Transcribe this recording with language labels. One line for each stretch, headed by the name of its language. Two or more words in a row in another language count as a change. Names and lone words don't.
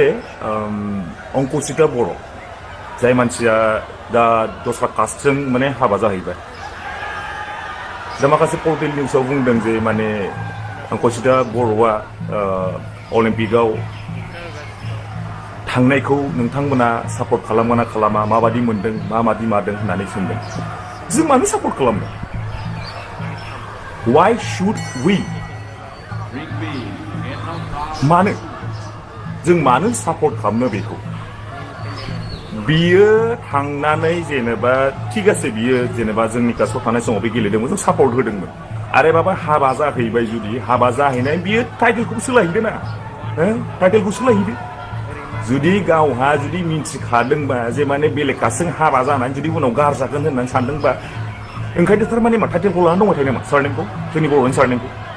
Bodo: अंकुशिता बर' जाय मानसिया दा दस्रा कास्टजों माने हाबा जाहैबाय दा माखासे पर्टेल निउसाव बुंदों जे माने अंकुशिता बर'आ अलिम्पिकआव थांनायखौ नोंथांमोना सापर्ट खालामगोना खालामा माबादि मोनदों माबादि मादों होननानै सोंदों जों मानो सापर्ट खालामनो
English: why should we
Bodo: मानो जों मानो सापर्ट खालामनो बेखौ बियो थांनानै जेनेबा थिग আছে बियो जेनेबा जोंनि कास्टआव थानाय समाव बे गेलेदोंमोन जों सापर्ट होदोंमोन आरो बाबा हाबा जाहैबाय जुदि हाबा जाहैनाय बियो टाइटेलखौ सोलायहैदो ना टाइटेलखौ सोलायहैदो जुदि गावहा जुदि मिन्थिखादोंबा जे माने बेलेग कास्टजों हाबा जानानै जुदि उनाव गारजागोन होननानै सानदोंबा ओंखायनो थारमाने मा टाइटेलखौ लानानै दंबाय थायो नामा सारनेमखौ जोंनि बर'नि सारनेमखौ